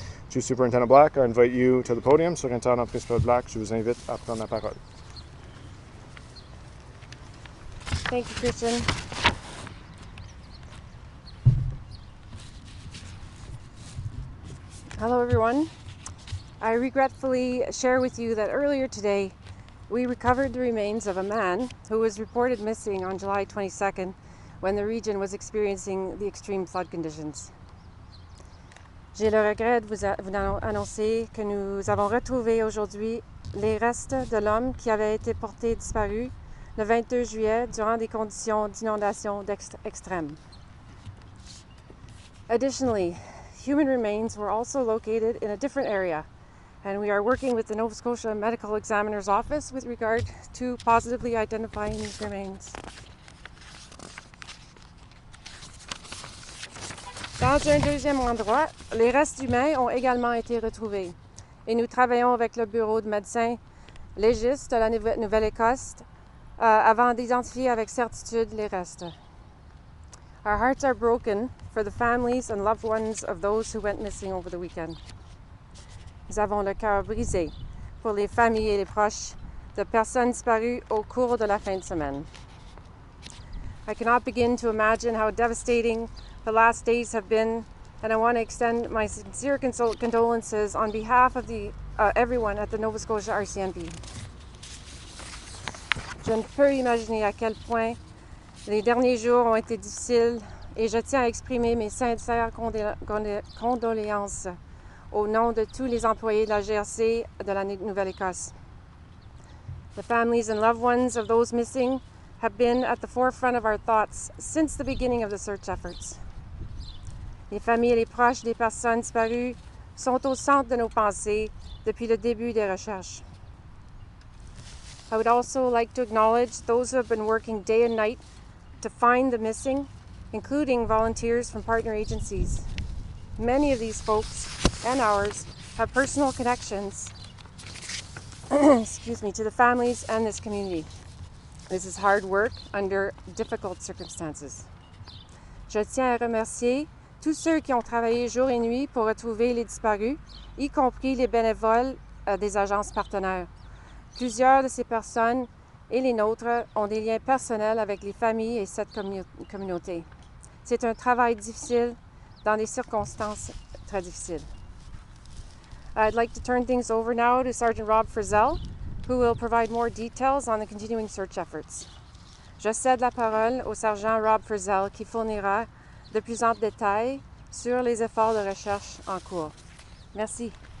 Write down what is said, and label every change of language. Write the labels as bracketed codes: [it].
[en] Chief Superintendent Black, I invite you to the podium. [fr] Surintendant principal Black, je vous invite à prendre la parole. [en] Thank you, Christian. Hello, everyone. I regretfully share with you that earlier today, we recovered the remains of a man who was reported missing on July 22nd when the region was experiencing the extreme flood conditions. [fr] J'ai le regret de vous annoncer que nous avons retrouvé aujourd'hui les restes de l'homme qui avait été porté disparu le 22 juillet durant des conditions d'inondation extrêmes. [en] Additionally, human remains were also located in a different area, and we are working with the Nova Scotia Medical Examiner's Office with regard to positively identifying these remains. [fr] Dans un deuxième endroit, les restes humains ont également été retrouvés et nous travaillons avec le bureau de médecins légistes de la Nouvelle-Écosse avant d'identifier avec certitude les restes. [en] Our hearts are broken for the families and loved ones of those who went missing over the weekend. [fr] Nous avons le cœur brisé pour les familles et les proches de personnes disparues au cours de la fin de semaine. [en] I cannot begin to imagine how devastating the last days have been, and I want to extend my sincere condolences on behalf of everyone at the Nova Scotia RCMP. [fr] Je ne peux imaginer à quel point les derniers jours ont été difficiles et je tiens à exprimer mes sincères condoléances au nom de tous les employés de la GRC de la Nouvelle-Écosse. [en] The families and loved ones of those missing have been at the forefront of our thoughts since the beginning of the search efforts. [fr] Les familles et les proches des personnes disparues sont au centre de nos pensées depuis le début des recherches. [en] I would also like to acknowledge those who have been working day and night to find the missing, including volunteers from partner agencies. Many of these folks and ours have personal connections to the families and this community. This is hard work under difficult circumstances. [fr] Je tiens à remercier tous ceux qui ont travaillé jour et nuit pour retrouver les disparus, y compris les bénévoles des agences partenaires. Plusieurs de ces personnes et les nôtres ont des liens personnels avec les familles et cette communauté. C'est un travail difficile dans des circonstances très difficiles. [en] I'd like to turn things over now to Sergeant Rob Frizzell, who will provide more details on the continuing search efforts. [fr] Je cède la parole au sergent Rob Frizzell qui fournira de plus amples détails sur les efforts de recherche en cours. Merci.